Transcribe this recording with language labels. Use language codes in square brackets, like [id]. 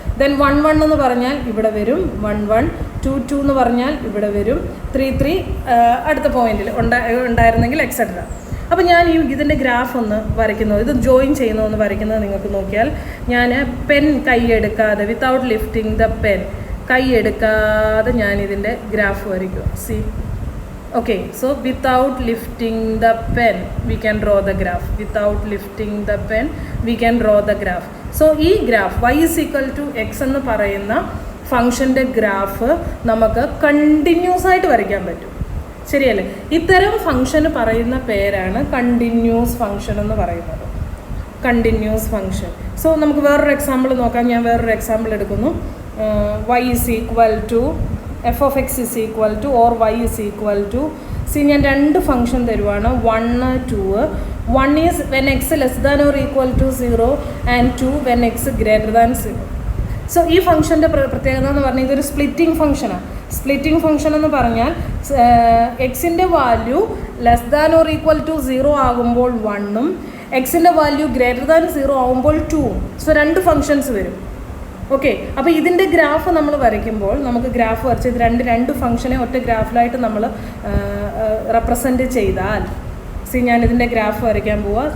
[ml] Then 1 1 എന്ന് പറഞ്ഞാൽ ഇവിടെ വരും 1 1. 2 2 എന്ന് പറഞ്ഞാൽ ഇവിടെ വരും 3 3 അടുത്ത പോയിന്റിൽ ഉണ്ടായിരുന്നെങ്കിൽ എക്സെട്ര. അപ്പോൾ ഞാൻ ഇതിൻ്റെ ഗ്രാഫ് ഒന്ന് വരയ്ക്കുന്നത്, ഇത് ജോയിൻ ചെയ്യുന്നതെന്ന് വരയ്ക്കുന്നത് നിങ്ങൾക്ക് നോക്കിയാൽ ഞാൻ pen കൈയെടുക്കാതെ without lifting the pen കൈയെടുക്കാതെ ഞാൻ ഇതിൻ്റെ ഗ്രാഫ് വരയ്ക്കുക. C. [en] Okay, so without lifting the pen we can draw the graph. Without lifting the pen we can draw the graph. [ml] So ഈ graph [en] y is equal to x [ml] എന്ന് പറയുന്ന ഫംഗ്ഷൻ്റെ graph നമുക്ക് continuous ആയിട്ട് വരയ്ക്കാൻ പറ്റും. ശരിയല്ലേ? ഇത്തരം ഫംഗ്ഷന് പറയുന്ന പേരാണ് കണ്ടിന്യൂസ് ഫംഗ്ഷൻ എന്ന് പറയുന്നത്. Continuous function. സോ നമുക്ക് വേറൊരു എക്സാമ്പിൾ നോക്കാം. ഞാൻ വേറൊരു എക്സാമ്പിൾ എടുക്കുന്നു. [en] y is equal to f of x is equal to or y is equal to, see [ml] ഞാൻ രണ്ട് function തരുവാണ്. [en] 1 2. 1 is when x less than or equal to 0 and 2 when x greater than 0. [ml] So ഈ ഫംഗ്ഷൻ്റെ പ്രത്യേകത എന്ന് പറഞ്ഞാൽ ഇതൊരു splitting ഫംഗ്ഷനാണ്. Splitting function എന്ന് പറഞ്ഞാൽ എക്സിൻ്റെ value less than or equal to 0 ആകുമ്പോൾ 1ഉം എക്സിൻ്റെ വാല്യൂ ഗ്രേറ്റർ ദാൻ 0 ആകുമ്പോൾ 2ഉം. സോ രണ്ട് ഫംഗ്ഷൻസ് വരും. ഓക്കെ, അപ്പോൾ ഇതിൻ്റെ ഗ്രാഫ് നമ്മൾ വരയ്ക്കുമ്പോൾ നമുക്ക് ഗ്രാഫ് വരച്ച് ഇത് രണ്ട് ഫംഗ്ഷനെ ഒറ്റ ഗ്രാഫിലായിട്ട് നമ്മൾ റെപ്രസെൻറ്റ് ചെയ്താൽ, സി ഞാൻ ഇതിൻ്റെ ഗ്രാഫ് വരയ്ക്കാൻ പോവുക.